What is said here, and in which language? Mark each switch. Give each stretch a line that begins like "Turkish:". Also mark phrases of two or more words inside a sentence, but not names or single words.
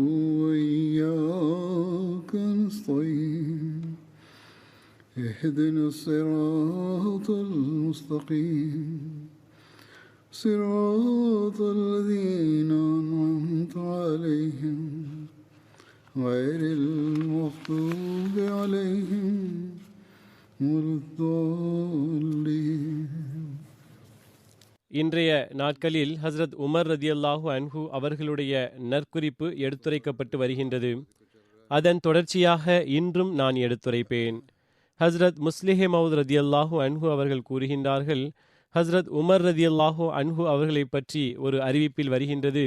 Arabic: وإياك نستعين اهدنا الصراط المستقيم صراط الذين أنعمت عليهم غير المغضوب عليهم ولا الضالين.
Tamil: இன்றைய நாட்களில் ஹஸ்ரத் உமர்
Arabic: رضي الله عنه
Tamil: அவர்களுடைய நற்குறிப்பு எடுத்துரைக்கப்பட்டு வருகின்றது. அதன் தொடர்ச்சியாக இன்றும் நான் எடுத்துரைப்பேன். ஹஸ்ரத் முஸ்லிஹே மவுத்
Arabic: رضي الله عنه
Tamil: அவர்கள் கூறுகின்றார்கள், ஹஸ்ரத் உமர்
Arabic: رضي الله عنه
Tamil: அவர்களை பற்றி ஒரு அறிவிப்பில் வருகின்றது.